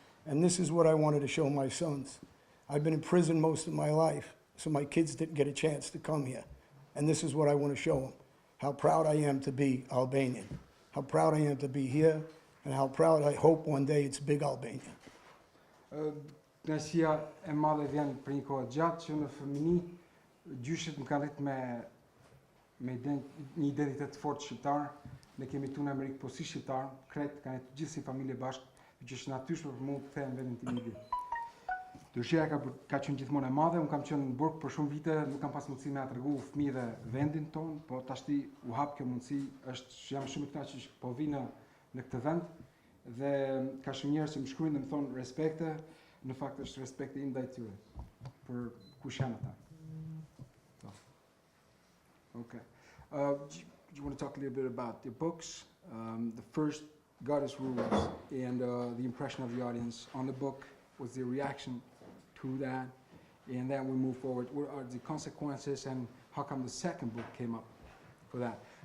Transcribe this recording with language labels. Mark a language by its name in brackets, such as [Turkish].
[English] And this is what I wanted to show my sons. I've been in prison most of my life, so my kids didn't get a chance to come here. And this is what I want to show them. How proud I am to be Albanian. How proud I am to be here, and how proud I hope one day it's big Albania. [Albanian] Kënaqësia e madhe vjen për një kohë gjatë që në fëmijëni gjyshet më kanë rritë me një identitet fort shqiptar. Ne kemi tu në Amerikë, po si shqiptar, krejt kanë gjithë si familje bashkë, që është natyrshme për mua të kthehem vendin tim i Dëshira ka qenë gjithmonë e madhe, unë kam qenë në Burg për shumë vite, nuk kam pas mundësi me tregu fëmijëve vendin ton, po tashti u hap kjo mundësi, jam shumë i kënaqur që po vi në këtë vend dhe ka shumë njerëz që më shkruajnë dhe më thonë respekte, në fakt është respekti im ndaj tyre për kush janë ata. [English] So. Okay. Do you want to talk a little bit about your books? The first, Goddess Rules, and the impression of the audience on the book. What's the reaction to that? And then we move forward. What are the consequences and how come the second book came up for that?